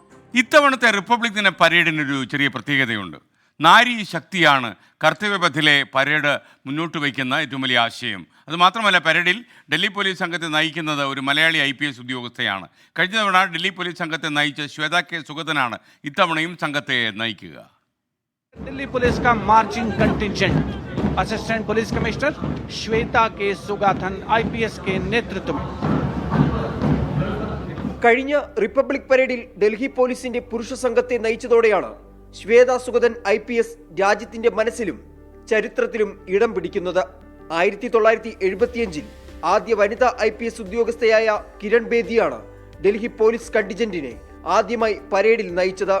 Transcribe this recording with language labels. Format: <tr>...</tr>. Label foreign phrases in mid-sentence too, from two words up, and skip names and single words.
<ml>ഇത്തവണത്തെ റിപ്പബ്ലിക് ദിന പരേഡിനൊരു ചെറിയ പ്രത്യേകതയുണ്ട്. നാരി ശക്തിയാണ് കർത്തവ്യപഥിലെ പരേഡ് മുന്നോട്ട് വയ്ക്കുന്ന ഏറ്റവും വലിയ ആശയം. അതുമാത്രമല്ല, പരേഡിൽ ഡൽഹി പോലീസ് സംഘത്തെ നയിക്കുന്നത് ഒരു മലയാളി IPS ഉദ്യോഗസ്ഥയാണ്. കഴിഞ്ഞ തവണ ഡൽഹി പോലീസ് സംഘത്തെ നയിച്ച ശ്വേത കെ സുഗതനാണ് ഇത്തവണയും സംഘത്തെ നയിക്കുക.</ml> <hi>दिल्ली पुलिस का</hi> <en>marching contingent assistant police commissioner</en> <hi>श्वेता के सुगाथन IPS के नेतृत्व में</hi> <ml>കഴിഞ്ഞ റിപ്പബ്ലിക് പരേഡിൽ ഡൽഹി പോലീസിന്റെ പുരുഷ സംഘത്തെ നയിച്ചതോടെയാണ് ശ്വേത സുഗതൻ IPS രാജ്യത്തിന്റെ മനസ്സിലും ചരിത്രത്തിലും ഇടം പിടിക്കുന്നത്. 1975 ആദ്യ വനിതാ IPS ഉദ്യോഗസ്ഥയായ കിരൺ ബേദിയാണ് ഡൽഹി പോലീസ് കണ്ടിജന്റിനെ ആദ്യമായി പരേഡിൽ നയിച്ചത്.</ml>